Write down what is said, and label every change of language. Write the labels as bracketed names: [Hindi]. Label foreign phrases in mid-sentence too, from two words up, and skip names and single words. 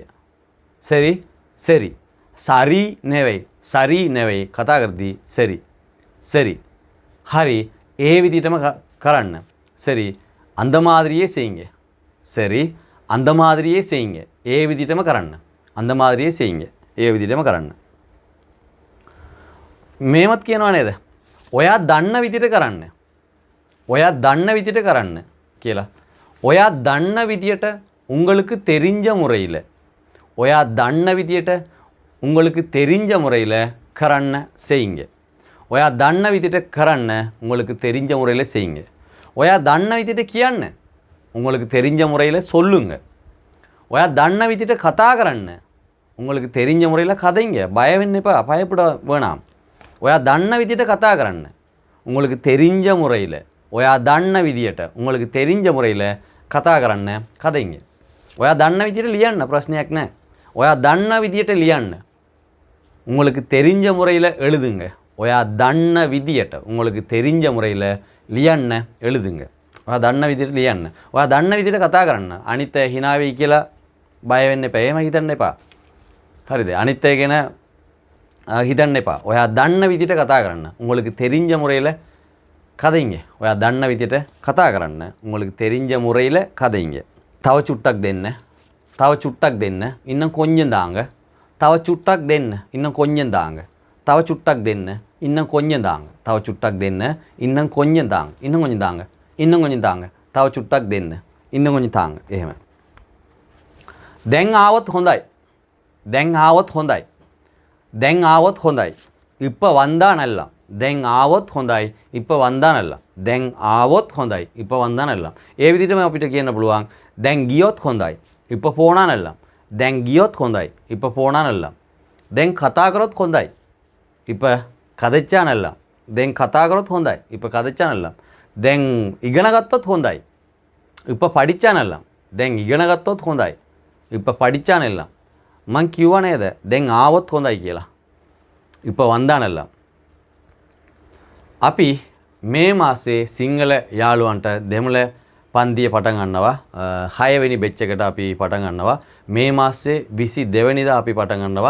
[Tamil] சரி. சரி. சரி නෙවෙයි. [Sinhala] சரி නෙවෙයි. කතා කරද්දී [Tamil] சரி. சரி. [Sinhala] හරි. ඒ විදිහටම කරන්න. [Tamil] சரி. அந்த மாதிரியே செய்யுங்க. சரி. அந்த மாதிரியே செய்யுங்க. [Sinhala] ඒ විදිහටම කරන්න. [Tamil] அந்த மாதிரியே செய்யுங்க. [Sinhala] ඒ විදිහටම කරන්න. මේවත් කියනවා නේද? ඔයා දන්න විදිහට කරන්න. ඔයා දන්න විදිහට කරන්න කියලා. ඔයා දන්න විදිහට [Tamil] உங்களுக்கு தெரிஞ்ச முறையில். [Sinhala] ඔයා දන්න විදිහට [Tamil] உங்களுக்கு தெரிஞ்ச முறையில் [Sinhala] කරන්න செய்யுங்க. ඔයා දන්න විදිහට කරන්න [Tamil] உங்களுக்கு தெரிஞ்ச முறையில் செய்யுங்க. [Sinhala] ඔයා දන්න විදිහට කියන්න. [Tamil] உங்களுக்கு தெரிஞ்ச முறையில் சொல்லுங்க. [Sinhala] ඔයා දන්න විදිහට කතා කරන්න. [Tamil] உங்களுக்கு தெரிஞ்ச முறையில் கதைங்க. [Sinhala] බය වෙන්න එපා. [Tamil] பயப்பட வேணாம். [Sinhala] ඔයා දන්න විදිහට කතා කරන්න. [Tamil] உங்களுக்கு தெரிஞ்ச முறையில். [Sinhala] ඔයා දන්න විදිහට [Tamil] உங்களுக்கு தெரிஞ்ச முறையில் [Sinhala] කතා කරන්න කதைங்க. ඔයා දන්න විදිහට ලියන්න ප්‍රශ්නයක් නැහැ. ඔයා දන්න විදිහට ලියන්න. உங்களுக்கு தெரிஞ்ச முறையில் எழுதுங்க. ඔයා දන්න විදිහට [Tamil] உங்களுக்கு தெரிஞ்ச முறையில் [Sinhala] ලියන්න எழுதுங்க. ඔයා දන්න විදිහට ලියන්න. ඔයා දන්න විදිහට කතා කරන්න. අනිත් අය hina වෙයි කියලා බය වෙන්න එපා. එහෙම හිතන්න එපා. හරිද? අනිත් අය ගැන හිතන්න එපා. ඔයා දන්න විදිහට කතා කරන්න. [Tamil] உங்களுக்கு தெரிஞ்ச முறையில் கதைங்க. [Sinhala] ඔයා දන්න විදිහට කතා කරන්න. [Tamil] உங்களுக்கு தெரிஞ்ச முறையில் கதைங்க. [Sinhala] තව චුට්ටක් දෙන්න. තව චුට්ටක් දෙන්න. [Tamil] இன்னும் கொஞ்சம் தாங்க. [Sinhala] තව චුට්ටක් දෙන්න. [Tamil] இன்னும் கொஞ்சம் தாங்க. [Sinhala] තව චුට්ටක් දෙන්න. [Tamil] இன்னும் கொஞ்சம் தாங்க. [Sinhala] තව චුට්ටක් දෙන්න. [Tamil] இன்னும் கொஞ்சம் தாங்க. இன்னும் கொஞ்சம் தாங்க. இன்னும் கொஞ்சம் தாங்க. [Sinhala] තව චුට්ටක් දෙන්න. [Tamil] இன்னும் கொஞ்சம் தாங்க. [Sinhala] එහෙම. දැන් ආවොත් හොඳයි. දැන් ආවොත් හොඳයි. දැන් ආවොත් හොඳයි. [Tamil] இப்ப வந்தா நல்லா. [Sinhala] දැන් ආවොත් හොඳයි. [Tamil] இப்ப வந்தா நல்லம். [Sinhala] දැන් ආවොත් හොඳයි. [Tamil] இப்ப வந்தா நல்லம். [Sinhala] ඒ විදිහටම අපිට කියන්න පුළුවන් දැන් ගියොත් හොඳයි. [Tamil] இப்ப போனா நல்லம். [Sinhala] දැන් ගියොත් හොඳයි. [Tamil] இப்ப போனா நல்லம். [Sinhala] දැන් කතා කරොත් හොඳයි. [Tamil] இப்ப கதைச்சா நல்லம். [Sinhala] දැන් කතා කරොත් හොඳයි. [Tamil] இப்ப கதைச்சா நல்லம். [Sinhala] දැන් ඉගෙන ගත්තොත් හොඳයි. [Tamil] இப்ப படிச்சா நல்லம். [Sinhala] දැන් ඉගෙන ගත්තොත් හොඳයි. [Tamil] இப்ப படிச்சா நல்லம். [Sinhala] මං කිව්වා නේද දැන් ආවොත් හොඳයි කියලා. [Tamil] இப்ப வந்தா நல்லம். [Sinhala] අපි මේ මාසේ සිංහල යාළුවන්ට දෙමළ පන්තිය පටන් ගන්නවා. 6 වෙනි බෙච් එකට අපි පටන් ගන්නවා. මේ මාසේ 22 වෙනිදා අපි පටන් ගන්නවා.